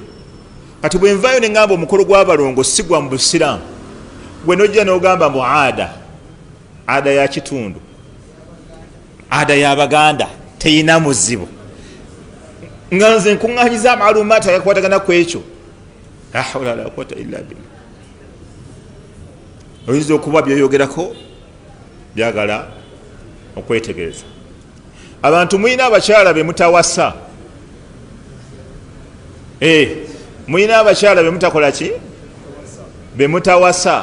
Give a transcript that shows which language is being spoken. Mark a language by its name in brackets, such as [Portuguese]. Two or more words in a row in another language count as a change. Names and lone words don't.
[Ganda] Kati bwe nvaayo ne ŋŋamba omukolo gw'abalongo si gwa mu Busiraamu, gwe nojja n'ogamba mbu ada ya kitundu, ada y'Abaganda teyina muzibu, nga nze nkuŋŋaanyiza amalumaati agakwatagana ku ekyo. [Arabic] لا حول ولا قوة إلا بالله. [Ganda] Oyinza okuba byeyogerako byagala okwetegereza. Abantu muyina abakyala be mutawasa, muyina abakyala be mutakola ki, be mutawasa.